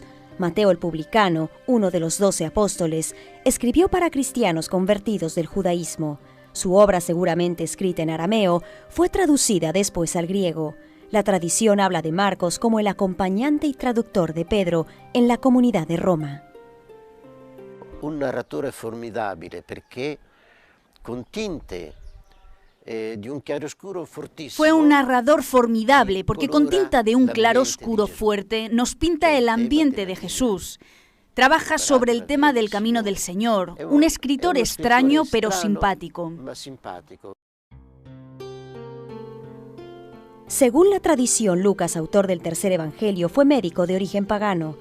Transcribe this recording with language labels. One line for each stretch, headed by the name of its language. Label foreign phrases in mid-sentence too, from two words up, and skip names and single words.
Spanish: Mateo el publicano, uno de los 12 apóstoles, escribió para cristianos convertidos del judaísmo. Su obra, seguramente escrita en arameo, fue traducida después al griego. La tradición habla de Marcos como el acompañante y traductor de Pedro en la comunidad de Roma.
Italian: Un narratore formidabile perché con tinte di un chiaroscuro fortissimo.
Spanish: Fue un narrador formidable porque con tinta de un claroscuro fuerte nos pinta el ambiente de Jesús. Trabaja sobre el tema del camino del Señor, un escritor extraño pero simpático. Según la tradición, Lucas, autor del tercer evangelio, fue médico de origen pagano.